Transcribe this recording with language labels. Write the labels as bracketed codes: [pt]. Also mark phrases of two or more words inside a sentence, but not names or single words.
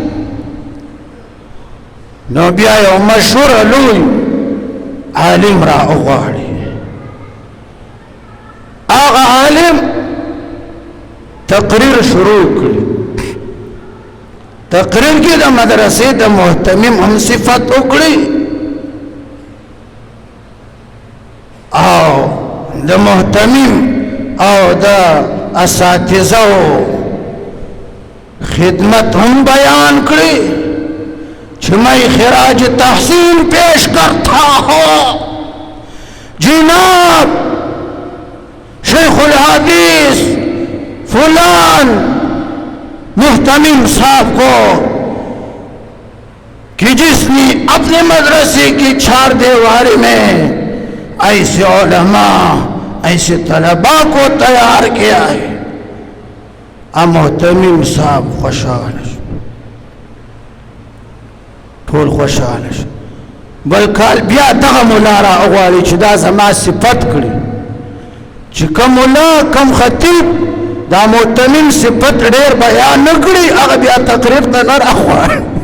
[ps] نو بیا یو مشهور لوی عالم را وغواړي هغه عالم تقریر شروع کړي تقریر کې د مدرسې د محتمم هم صفت وکړي او د محتمم او د اساتذه خدمت هم بیان کړي چې [ur] میں خراج تحسین پیش کرتا ہوں جناب شیخ الحدیث فلان محتمم صاحب کو کہ جس نے اپنے مدرسے کی چار دیواری میں ایسے علماء ایسے طلباء کو تیار کیا ہے [ps] محتمم صاحب خوشحال ټول خوشحال بل کال بیا دغه مولا را غواړي چې دا زما صفت کړي چې کوم مولا کوم خطیب دا محتمم صفت ډېر بیان نه کړي هغه بیا تقریر ته نه راغواړي